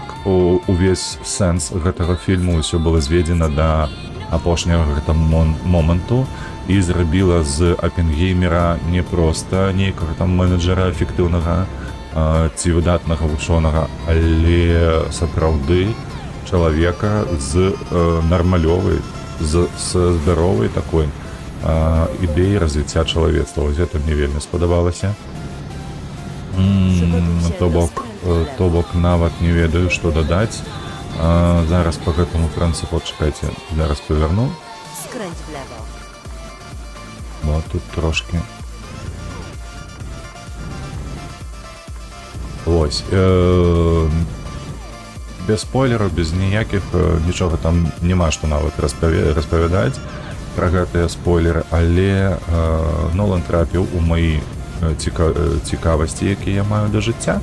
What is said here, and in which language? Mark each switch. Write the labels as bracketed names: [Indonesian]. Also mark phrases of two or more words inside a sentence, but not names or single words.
[Belarusian] Увесь сэнс гэтага фільму ўсё было зведзена да апошняга гэтага моманту і зрабіла з Оппенгеймера не проста нейкага там менеджера эфектыўнага ці выдатнага вучонага, але сапраўды чалавека з нармалёвай, з здаровай такой ідэі развіцця чалавецтва. Вось гэта мне вельмі спадабалася. То бок нават не ведаю, што дадаць. Зараз по гэтаму прынцыпу, чакайце, зараз паверну. [Polish] Skręć w lewo. [Belarusian] Вот тут трошки. Ось. Без спойлераў, без ніякіх, нічога там няма што нават распавядаць пра гэтыя спойлеры, але Нолан трапіў у маі цікавасці, якія я маю да жыцця.